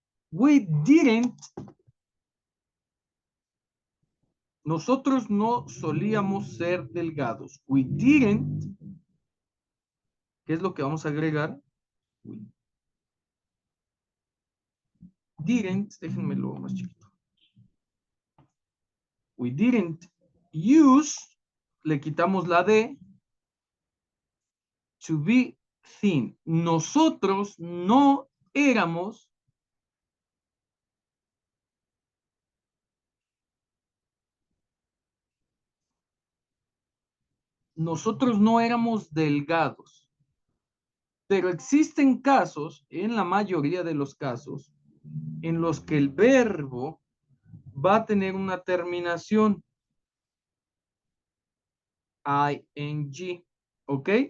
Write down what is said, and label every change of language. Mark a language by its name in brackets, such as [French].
[English] We didn't, [Spanish] nosotros no solíamos ser delgados. [English] We didn't, [Spanish] ¿qué es lo que vamos a agregar? [English] We didn't, [Spanish] déjenmelo más chiquito. [English] We didn't use, [Spanish] le quitamos la D, [English] to be thin. [Spanish] Nosotros no éramos, nosotros no éramos delgados, pero existen casos, en la mayoría de los casos, en los que el verbo va a tener una terminación ing, ¿ok?